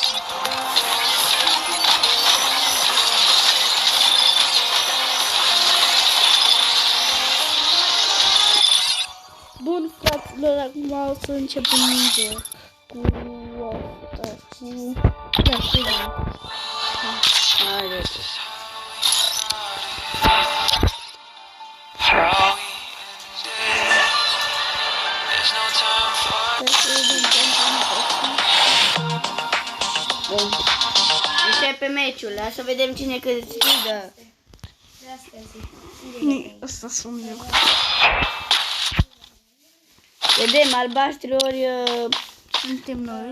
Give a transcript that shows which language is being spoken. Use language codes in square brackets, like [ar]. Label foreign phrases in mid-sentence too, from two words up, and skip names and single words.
[ro] Bun, fraților, acum o să începem minge cu asta, cu... Da, știu. Haide. [en] How we ended. There's no time for [ro] Bun. Începe meciul, hai să vedem cine câștigă. Asta sunt eu. Vedem, albaștri ori... Suntem noi.